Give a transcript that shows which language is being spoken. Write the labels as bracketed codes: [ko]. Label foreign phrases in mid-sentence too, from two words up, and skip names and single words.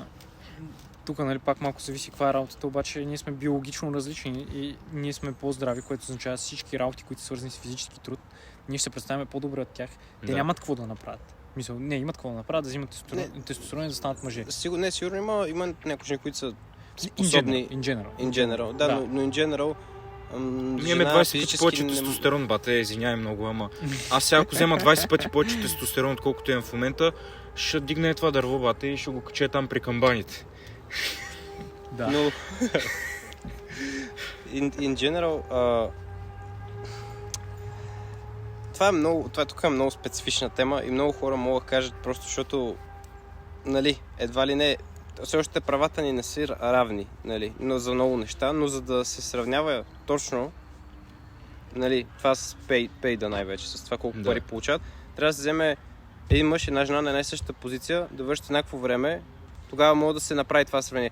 [bg] Тук, нали, пак малко зависи каква е работата, обаче ние сме биологично различни и ние сме по-здрави, което означава всички работи, които са свързани с физически труд, ние ще се представяме по-добре от тях. Те нямат какво да направят. Мисля, не, имат какво да направят, да взимат тестостерон и да станат мъже. Сигурно има някои жени, които са способни... [en] In general. [bg] Да, но [en] in general... [bg] Ние имаме 20 пъти повече тестостерон, бате, извиняй много, ама аз сега ако взема 20 пъти повече тестостерон, отколкото имам в момента, ще дигне това дърво, бате, и ще го кача там при камбаните. Да. Но... [en] in general... [bg] Това тук е много специфична тема и много хора могат да кажат просто, защото, нали, едва ли не, все още правата ни не са равни, нали, но за много неща, но за да се сравнява точно, нали, това с пейда най-вече, с това колко пари получават, трябва да се вземе един мъж и една жена на една и същата позиция, да вършат еднакво време, тогава може да се направи това сравнение.